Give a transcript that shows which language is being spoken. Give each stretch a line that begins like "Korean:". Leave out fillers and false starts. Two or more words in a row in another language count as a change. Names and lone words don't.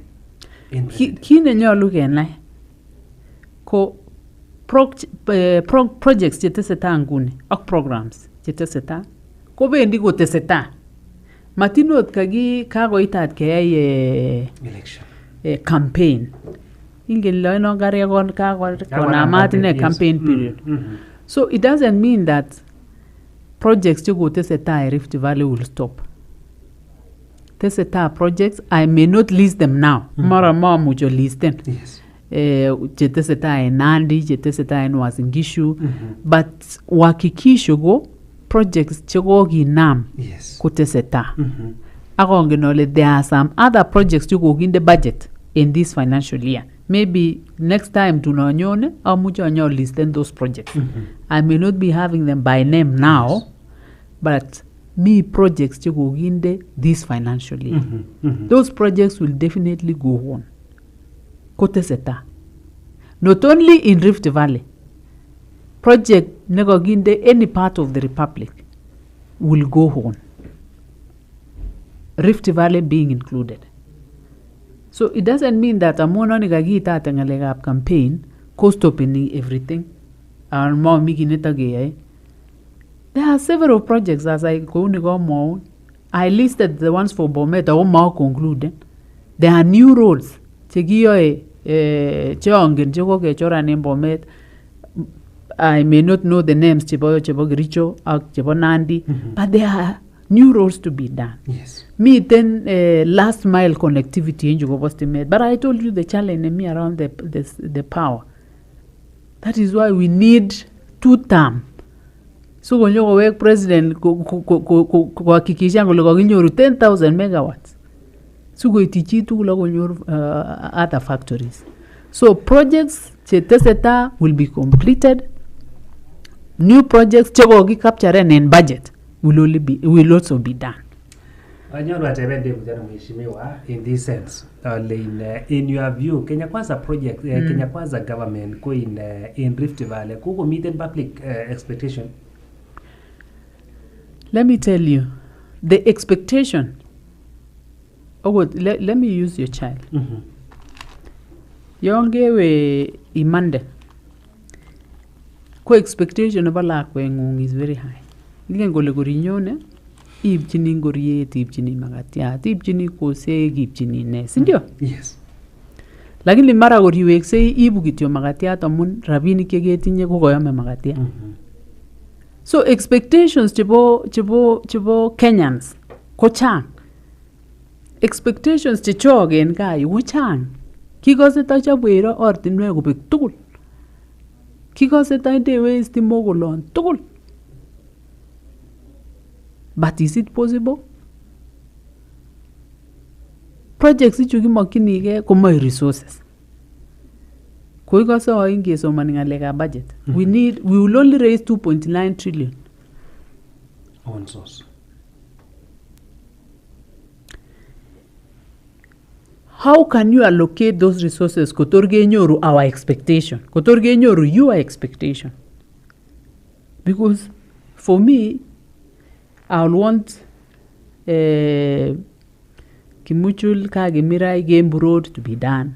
Kalenjin: kit nenyolu kenai ko projects chetesetai nguni ak programs chetesetai kobendi kotesetai matinot kakoitat keyai
English: election campaign
Kalenjin: ingen loino karekon kakonamat ine
English: campaign period so it doesn't mean that projects chekotesetai Rift Valley will stop tesetai projects I may not list them now
Kalenjin: mara mamuch
English: listen yes
Kalenjin: chetesetai en Nandi chetesetai en Uasin Gishu but uhakikisho go projects chekokinam kotesetai akongen ole
English: there are some other projects chekokinde budget in this financial year maybe next time tunanyone
Kalenjin: amuche anyo
English: listen those projects I may not be having them by name now but me projects chekokinde this financial year those projects will definitely go on koteseta not only in Rift Valley project nekokinde any part of the republic will go on Rift Valley being included so it doesn't mean that
Kalenjin: amono nikakiitate ngalekab
English: campaign ko stopping everything and
Kalenjin: mo mikineta geyai
English: there are several projects as I go I listed the ones for Bomet or more concluded there are new roads
Kalenjin: chekiyoe cheongen chekokechoran en Bomet
English: I may not know the names
Kalenjin: chebo Kericho ak chebo Nandi
English: but there are new roads to be done yes miten last mile connectivity in Jugobo Stimet but I told you the challenge in me around the power that is why we need 2 term so
Kalenjin: konyo kowek
English: president kuhakikisha
Kalenjin: kole kokinyoru
English: 10,000 megawatts
Kalenjin: sukoiti chi tugul akonyor
English: other factories so projects cheteseta will be completed new projects chekokicapturen in budget will also be done
Kalenjin: anyoru atebende
Swahili: kujana mheshimiwa
English: in this sense in your view Kenya Kwanza project Kenya Kwanza government ko in Rift Valley kuko meet public expectation let me tell you the expectation let me use your child
Kalenjin: yongewe imande ko expectation nebo lakwengung
English: is very high
Kalenjin: ingen kole korinyone ibchini ngoriet ibchini makatiat ibchini kosek ibchini ne sindio
English: yes
Kalenjin: lakini mara koriweksei ibu kityo makatiat amun rabinik cheketinye ko koyome makatiat
English: so expectations
Kalenjin: chebo Kenyans ko chang expectations chechok en gaa yu ko chang kikose tachobwero ortinwek kobek tugul kikose taindewe stimok kolon tugul
English: but is it possible projects
Kalenjin: ichu kimokyinigei komoe
English: resources
Kalenjin: koikose oin kesomani ngalekab
English: budget we will only raise 2.9 trillion on source how can you allocate those resources
Kalenjin: kotor kenyoru
English: our expectation
Kalenjin: kotor kenyoru
English: your expectation because for me I'll want Kimuchul Kagimirai Gembu Road to be done.